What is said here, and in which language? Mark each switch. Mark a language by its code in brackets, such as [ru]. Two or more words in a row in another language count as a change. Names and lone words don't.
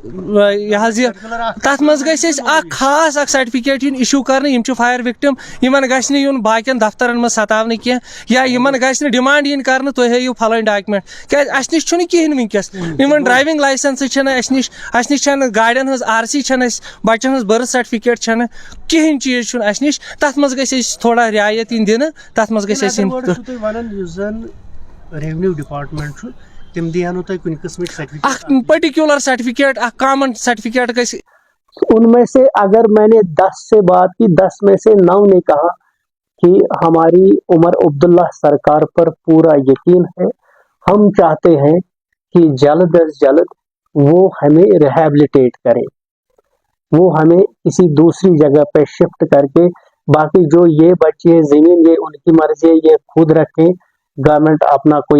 [ks] یہِ حظ یہِ تتھ منٛز گژھِ اسہِ اکھ خاص اکھ سرٹِفکیٹ یُن اِشوٗ کرنہٕ یِم چھِ [en] fire victim [ks] یِمن گژھِ نہٕ یُن باقین دفترن منٛز ستاونہٕ کینٛہہ یا یِمن گژھِ نہٕ ڈِمانڈ یِنۍ کرنہٕ تُہۍ ہٲیِو فلٲنۍ ڈاکیومنٹ کیازِ اسہِ نِش چھُنہٕ کِہینۍ وٕنکیٚس اِوٕن [en] driving licenses [ks] چھنہٕ اسہِ نِش چھنہٕ گاڑٮ۪ن ہٕنٛز RC چھنہٕ اسہِ بچن ہٕنٛز [en] birth certificate [ks] چھنہٕ کِہینۍ چیٖز چھُنہٕ اسہِ نِش تتھ منٛز گژھِ اسہِ تھوڑا رعایت یِنۍ دِنہٕ تتھ منٛز گژھِ اسہِ [en] revenue department [ks] چھُ تِم دِیانو تۄہہِ کُنہِ قٕسمٕچ سرٹِفکیٹ اکھ [en] particular certificate [ks] اکھ [en] common certificate [ks] گژھِ [ur] ان میں سے اگر میں نے 10 سے بات کی 10 میں سے 9 نے کہا کہ ہماری عمر عبداللہ سرکار پر پورا یقین ہے ہم چاہتے ہیں کہ جلد از جلد وہ ہمیں ریہیبلیٹیٹ کرے وہ ہمیں کسی دوسری جگہ پہ شفٹ کر کے باقی جو یہ بچے زمین یہ ان کی مرضی ہے یہ خود رکھیں گورنمنٹ اپنا کوئی